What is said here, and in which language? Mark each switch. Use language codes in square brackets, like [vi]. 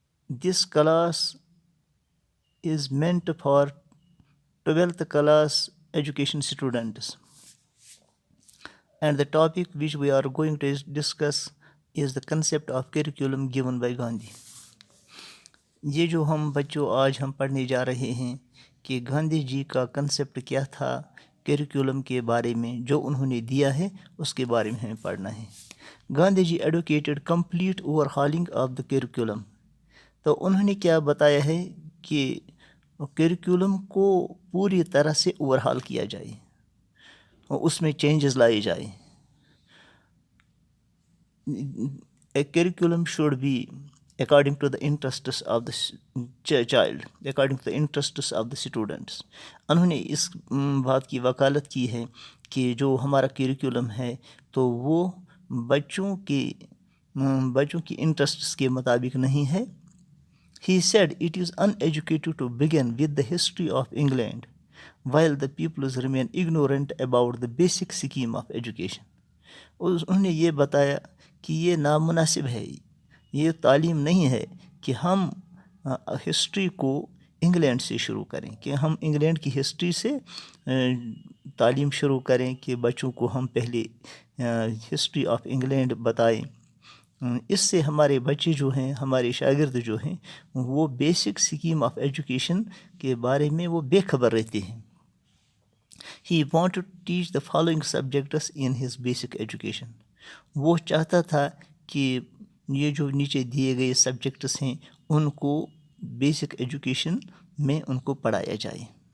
[en] This class is meant for 12th class education students. And the topic which we are going to discuss is the concept of curriculum given by Gandhi. [ur] یہ جو ہم بچوں آج ہم پڑھنے جا رہے ہیں کہ گاندھی جی کا کنسیپٹ کیا تھا کریکولم کے بارے میں جو انہوں نے دیا ہے اس کے بارے میں ہمیں پڑھنا ہے. [en] Gandhi ji advocated complete overhauling of the curriculum. [ur] تو انہوں نے کیا بتایا ہے کہ کریکولم کو پوری طرح سے اوور ہال کیا جائے اور اس میں چینجز لائے جائیں. [en] A curriculum should be according to the interests of the child, according to the interests of the students. [ur] انہوں نے اس بات کی وکالت کی ہے کہ جو ہمارا کریکولم ہے تو وہ بچوں کی انٹرسٹس کے مطابق نہیں ہے. [en] He said it is uneducated to begin with the history of England while the peoples remain ignorant about the basic scheme of education. [ur] انہوں نے یہ بتایا کہ یہ نامناسب ہے، یہ تعلیم نہیں ہے کہ ہم ہسٹری کو انگلینڈ سے شروع کریں، کہ ہم انگلینڈ کی ہسٹری سے تعلیم شروع کریں کہ بچوں کو ہم پہلے [en] history of England [ur] بتائیں. اس سے ہمارے بچے جو ہیں، ہمارے شاگرد جو ہیں، وہ [en] basic scheme of education [ur] کے بارے میں وہ بے خبر رہتے ہیں. [en] He wanted to teach the following subjects in his basic education. [ur] وہ چاہتا تھا کہ یہ جو نیچے دیے گئے سبجیکٹس ہیں ان کو بیسک ایجوکیشن میں ان کو پڑھایا جائے.